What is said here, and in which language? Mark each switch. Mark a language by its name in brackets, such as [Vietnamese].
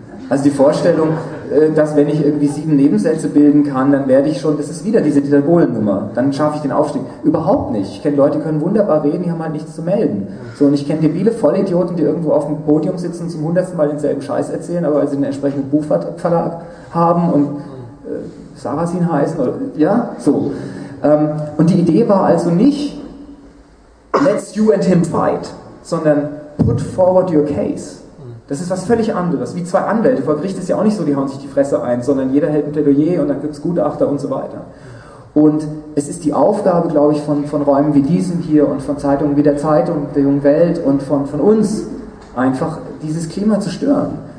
[German] Also die Vorstellung, dass wenn ich irgendwie sieben Nebensätze bilden kann, dann werde ich schon, das ist wieder diese Dieter Bohlen-Nummer, dann schaffe ich den Aufstieg. Überhaupt nicht. Ich kenne Leute, die können wunderbar reden, die haben halt nichts zu melden. So, und ich kenne debile Vollidioten, die irgendwo auf dem Podium sitzen und zum hundertsten Mal denselben Scheiß erzählen, aber weil sie den entsprechenden Buchverlag haben und Sarrazin heißen. Oder, ja, so. Und die Idee war also nicht, [English] let's you and him fight, [German] sondern [English] put forward your case. [German] Das ist was völlig anderes. Wie zwei Anwälte. Vor Gericht ist ja auch nicht so, die hauen sich die Fresse ein, sondern jeder hält ein Plädoyer und dann gibt es Gutachter und so weiter. Und es ist die Aufgabe, glaube ich, von Räumen wie diesem hier und von Zeitungen wie der Zeit und der Jungen Welt und von uns einfach dieses Klima zu stören.